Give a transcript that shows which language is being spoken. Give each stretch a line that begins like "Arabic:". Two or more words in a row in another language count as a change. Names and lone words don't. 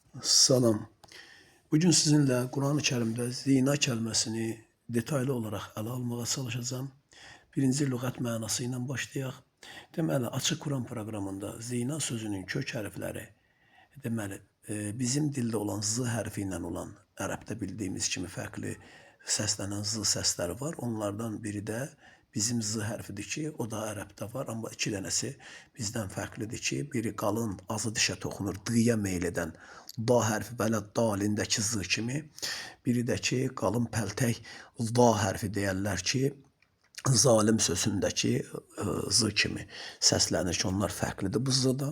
Azerbaijani: Salam.
Turkish: Bugün sizinle Kur'an-ı Kerim'de zina kelimesini detaylı olarak ele almaya çalışacağım.
Azerbaijani: Birinci lügat mənası ilə başlayaq. Deməli, Açıq Kur'an proqramında zina sözünün kök hərfləri, deməli, bizim dildə olan z hərfi ilə olan, ərəbdə bildiyimiz kimi fərqli səslənən z səsləri var. Onlardan biri də bizim z hərfidir ki, o da ərəbdə var, amma iki dənəsi bizdən fərqlidir ki, biri qalın, azı dişə toxunur, d-yə meyl edən da hərfi belə dalindəki z kimi, biri də ki, qalın pəltək da hərfi deyərlər ki, zalim sözündəki z kimi səslənir ki, onlar fərqlidir bu z-dan.